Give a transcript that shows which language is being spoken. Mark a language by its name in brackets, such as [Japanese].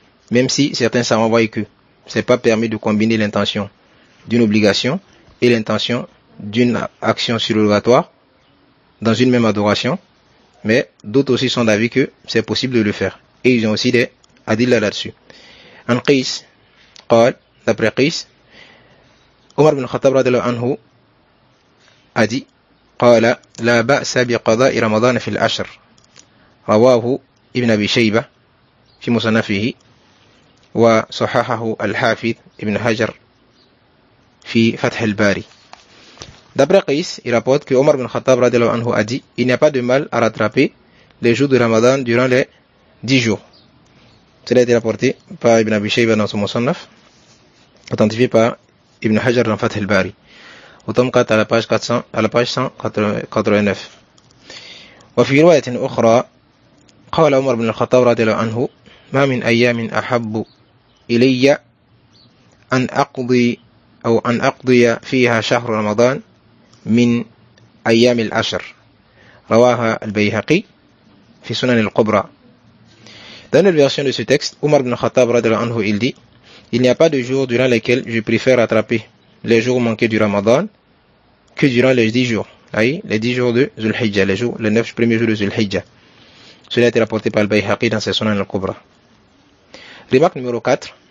[French] Même si certains savants voient que c'est pas permis de combiner l'intention d'une obligation et l'intention d'une action surrogatoire dans une même adoration, mais d'autres aussi sont d'avis que c'est possible de le faire. Et ils ont aussi des adilla là-dessus. En Qais, d'après Qais, Omar ibn Khattab radhiyallahu anhu a dit, [Arabic] قال لا بأس بقضاء رمضان في العشر رواه ابن أبي شيبة في مصنفه وصححه الحافظ ابن حجر في فتح الباري. [French] D'après Qais, il rapporte que Omar ibn Khattab radhiyallahu anhu a dit, il n'y a pas de mal à rattraper les jours de Ramadan durant les 10 jours. Cela a été rapporté par Ibn Abi Shayba dans son Musannaf, authentifié par Ibn Hajar dans Fath al-Bari, au tome 4 à la page 189. [Arabic] وفي رواية أخرى قال عمر بن الخطاب رضي الله عنه ما من أيام أحب إلي أن أقضي فيها شهر رمضان من أيام العشر رواها البيهقي في سنن الكبرى. [French] Dans la version de ce texte, Omar ibn Khattab radhiyallahu anhu, il dit, il n'y a pas de jours durant lesquels je préfère rattraper les jours manqués du Ramadan que durant les 10 jours. Les 10 jours de Dhul Hijjah, les 9 premiers jours de Dhul Hijjah. Cela a été rapporté par le Bayhaqi dans ses Sunan al-Kubra. Remarque numéro 4.